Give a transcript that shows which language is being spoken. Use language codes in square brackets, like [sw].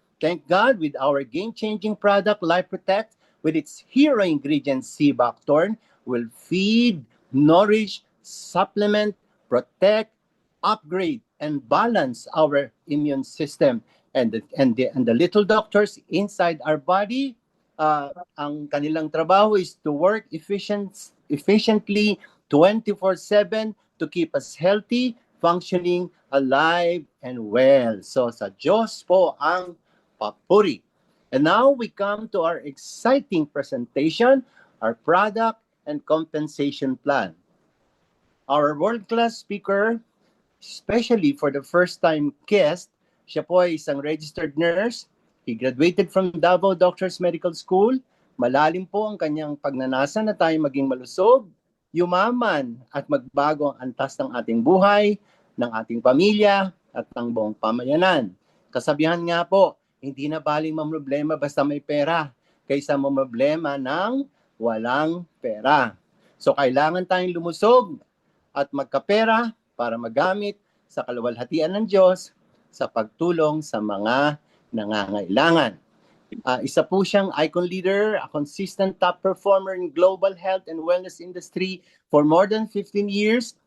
[en] Thank God with our game-changing product, Life Protect, with its hero ingredient, sea buckthorn, will feed, nourish, supplement, protect, upgrade, and balance our immune system. And the little doctors inside our body, [tl] ang kanilang trabaho [en] is to work efficiently 24/7 to keep us healthy, functioning, alive, and well. [tl] So sa Diyos po ang papuri. [en] And now we come to our exciting presentation, our product and compensation plan. Our world-class speaker, especially for the first-time guest, [tl] siya po ay isang [en] registered nurse. He graduated from Davao Doctors Medical School. [tl] Malalim po ang kanyang pagnanasa na tayo maging malusog, yumaman at magbago ang antas ng ating buhay, ng ating pamilya at ng buong pamayanan. Kasabihan nga po, hindi na baling mamroblema basta may pera kaysa mamroblema ng walang pera. So kailangan tayong lumusog at magkapera para magamit sa kaluwalhatian ng Diyos sa pagtulong sa mga nangangailangan. Isa po siyang [en] icon leader, a consistent top performer in global health and wellness industry for more than 15 years.